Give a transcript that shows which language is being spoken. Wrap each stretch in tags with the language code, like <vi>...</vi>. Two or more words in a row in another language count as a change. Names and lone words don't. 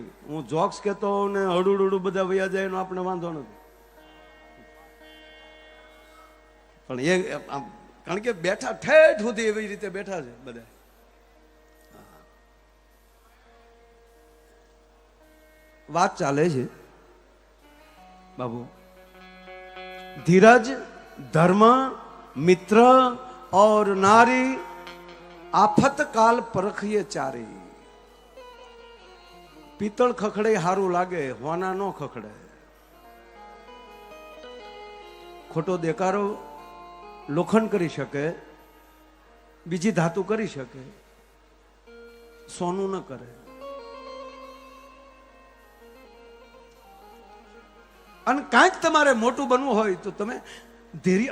<gu>હું જોક્સ કહેતો હોઉં ને હડું બધા વયા જાય એનો આપણે વાંધો નથી. પણ એ કારણ કે બેઠા ઠેઠ સુધી એવી રીતે બેઠા છે બધા. વાત ચાલે છે બાબુ.</gu> <awa>धीरज धर्म मित्र और नारी आफत काल परखिए चारी.</awa> <gu>પિત્તળ ખખડે સારું લાગે, હોના નો ખખડે. ખોટો દેકારો લોખંડ કરી શકે, બીજી ધાતુ કરી શકે, સોનું ન કરે. અને કાંઈક તમારે મોટું બનવું હોય તો તમે ધૈર્ય.</gu>